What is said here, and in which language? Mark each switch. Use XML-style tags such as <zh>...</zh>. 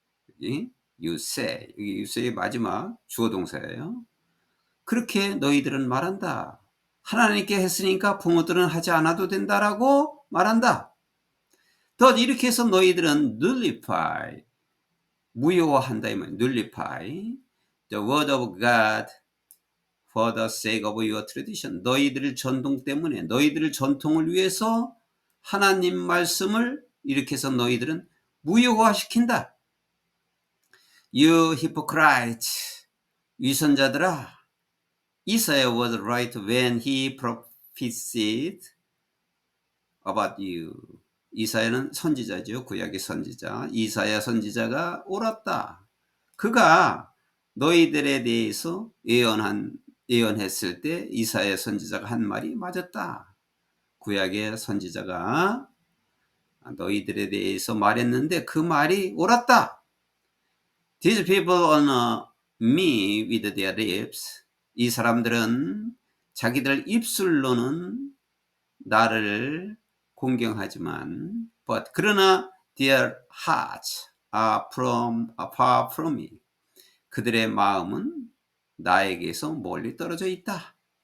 <ko>여기</ko> <en>you say,</en> <ko>여기 you say의 마지막 주어 동사예요. 그렇게 너희들은 말한다. 하나님께 했으니까 부모들은 하지 않아도 된다라고 말한다. 더 이렇게 해서 너희들은</ko> <en>nullify,</en> <ko>무효화한다 이 말이에요.</ko> <en>nullify the word of God for the sake of your tradition.</en> <ko>너희들 전통 때문에, 너희들 전통을 위해서 하나님 말씀을 이렇게 해서 너희들은 무효화시킨다.</ko> <en>You hypocrites,</en> <ko>위선자들아.</ko> <en>Isaiah was right when he prophesied about you.</en> <ko>이사야는 선지자죠. 구약의 선지자. 이사야 선지자가 옳았다. 그가 너희들에 대해서 예언했을 때 이사야 선지자가 한 말이 맞았다. 구약의 선지자가 너희들에 대해서 말했는데 그 말이 옳았다.</ko> <en>These people honor me with their lips.</en> <ko>이 사람들은 자기들 입술로는 나를 공경하지만 그러나</ko> <en>their hearts are far from me.</en> <ko>그들의 마음은 나에게서 멀리 떨어져 있다.</ko>